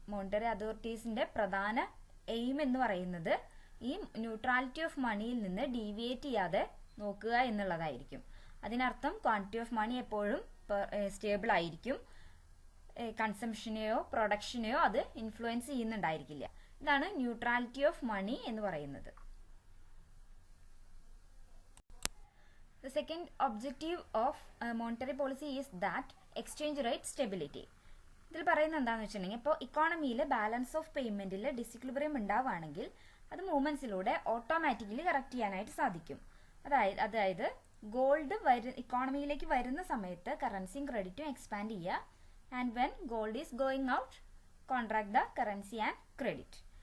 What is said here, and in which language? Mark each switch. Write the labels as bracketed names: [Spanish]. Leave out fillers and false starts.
[Malayalam] Monetary അതോറിറ്റീസിന്റെ പ്രധാന aim എന്ന് പറയുന്നത് ഈ ന്യൂട്രാലിറ്റി ഓഫ് മണിയിൽ നിന്ന് ഡീവിയേറ്റ് ചെയ്യാതെ നോക്കുക എന്നുള്ളതായിരിക്കും. അതിനർത്ഥം ക്വാണ്ടിറ്റി ഓഫ് മണി എപ്പോഴും സ്റ്റേബിൾ ആയിരിക്കും. കൺസംഷനെയോ പ്രൊഡക്ഷനെയോ അത് ഇൻഫ്ലുവൻസ് ചെയ്യുന്നുണ്ടായിരിക്കില്ല. ഇതാണ് ന്യൂട്രാലിറ്റി ഓഫ് മണി എന്ന് പറയുന്നത്. [English] The second objective of monetary policy is that exchange rate stability. [Malayalam] ഇതിൽ പറയുന്നത് എന്താണെന്ന് വെച്ചിട്ടുണ്ടെങ്കിൽ ഇപ്പോൾ ഇക്കോണമിയിൽ ബാലൻസ് ഓഫ് പേയ്മെന്റിൽ ഡിസിക്ലിബ്രിയം ഉണ്ടാവുകയാണെങ്കിൽ അത് മൂവ്മെന്റ്സിലൂടെ ഓട്ടോമാറ്റിക്കലി കറക്റ്റ് ചെയ്യാനായിട്ട് സാധിക്കും. അതായത് ഗോൾഡ് ഇക്കോണമിയിലേക്ക് വരുന്ന സമയത്ത് കറൻസിയും ക്രെഡിറ്റും എക്സ്പാൻഡ് ചെയ്യുക. [English] And when gold is going out, contract the currency and credit.